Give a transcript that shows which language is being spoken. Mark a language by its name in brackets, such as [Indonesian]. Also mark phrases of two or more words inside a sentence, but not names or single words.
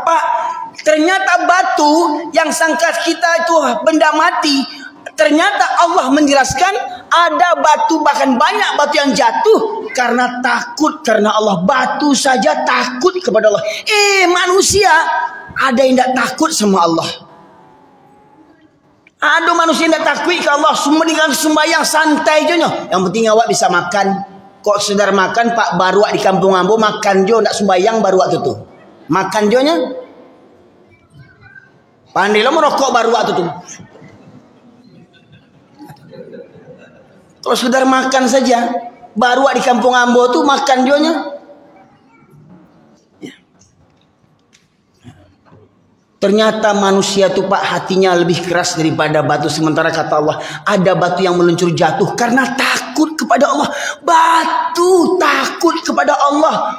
[Indonesian] Pak, ternyata batu yang sangka kita itu benda mati, ternyata Allah menjelaskan ada batu, bahkan banyak batu yang jatuh karena takut karena Allah. Batu saja takut kepada Allah. Manusia ada yang tidak takut sama Allah. Ada manusia yang tidak takut ke Allah, semua dengan sembahyang santai je. Yang penting awak bisa makan. [Minangkabau] Kok sedar makan Pak baruak di kampung ambo makan jo ndak sembahyang baruak tu. Makan jo nya. Pandai lo merokok baruak tu. Kalau sedar makan saja baruak di kampung ambo tu makan jo nya. [Indonesian] Ternyata manusia tu Pak hatinya lebih keras daripada batu. Sementara kata Allah ada batu yang meluncur jatuh karena takut kepada Allah. Batu takut kepada Allah.